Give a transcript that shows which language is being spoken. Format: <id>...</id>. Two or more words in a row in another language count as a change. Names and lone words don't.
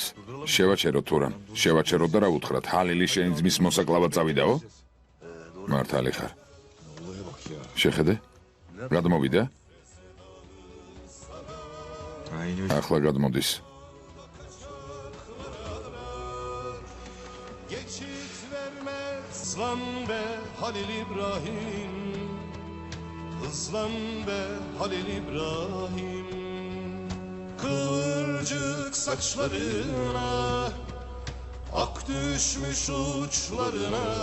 <ka>შევაჩეროთ თუ რამ? შევაჩეროთ და რა უთხრათ? ჰალილი შენი ძმის მოსაკლავად წავიდაო? მართალი ხარ. შეხედე? გადმოვიდა? ახლა გადმოდის.</ka> <tr>Geçit vermez hızlan be Halil İbrahim, hızlan be Halil İbrahim, kıvırcık saçlarına, ak düşmüş uçlarına,</tr>